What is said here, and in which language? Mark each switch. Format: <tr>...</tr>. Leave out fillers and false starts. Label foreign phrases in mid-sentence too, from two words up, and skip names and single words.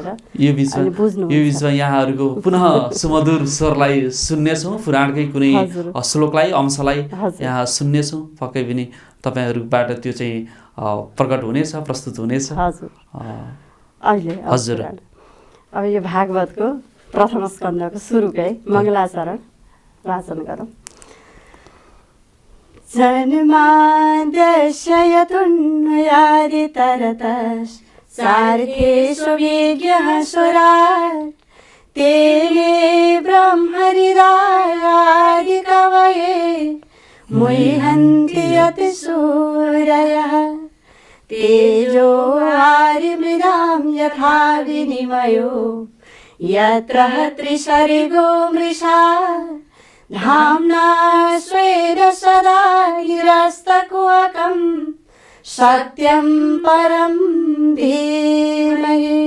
<ne>यो बिचमा यहाँहरूको पुनः सुमधुर स्वरलाई सुन्नेछौँ, पुराणकै कुनै श्लोकलाई अंशलाई यहाँ सुन्नेछौँ। पक्कै पनि तपाईँहरूबाट त्यो चाहिँ प्रकट हुनेछ, प्रस्तुत हुनेछ। हजुर अब यो भागवतको प्रथम स्कन्धको सुरुकै मङ्गलाचरण वाचन गरौँ।</ne> <sa>जन्माद्यस्ययतुन्नयादितरतश्च सार्थेषु विज्ञः सुरात् तेने ब्रह्महृदायादिकवये मुह्यन्ति यतिसूरयः तेजो वारिमृदां यथा विनिमयो यत्र त्रिसर्गो मृषा धाम्ना स्वेन सदा निरस्तकुहकं सत्यं परं धीमहि।</sa>